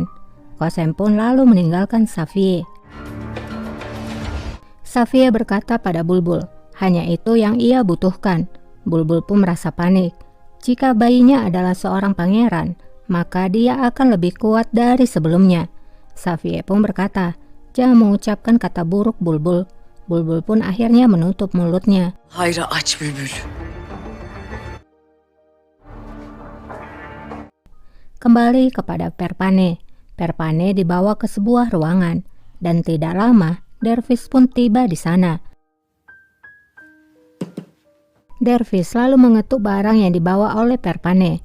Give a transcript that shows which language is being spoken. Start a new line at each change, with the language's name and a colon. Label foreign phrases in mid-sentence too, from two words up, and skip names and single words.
Indonesian: Kosem pun lalu meninggalkan Safiye. Safiye berkata pada Bulbul, hanya itu yang ia butuhkan. Bulbul pun merasa panik. Jika bayinya adalah seorang pangeran, maka dia akan lebih kuat dari sebelumnya. Safiye pun berkata, jangan mengucapkan kata buruk Bulbul. Bulbul pun akhirnya menutup mulutnya.
Turkish: Hayra aç bülbül.
Indonesian: Kembali kepada Perpane. Perpane dibawa ke sebuah ruangan, dan tidak lama Dervis pun tiba di sana. Dervis lalu mengetuk barang yang dibawa oleh Perpane.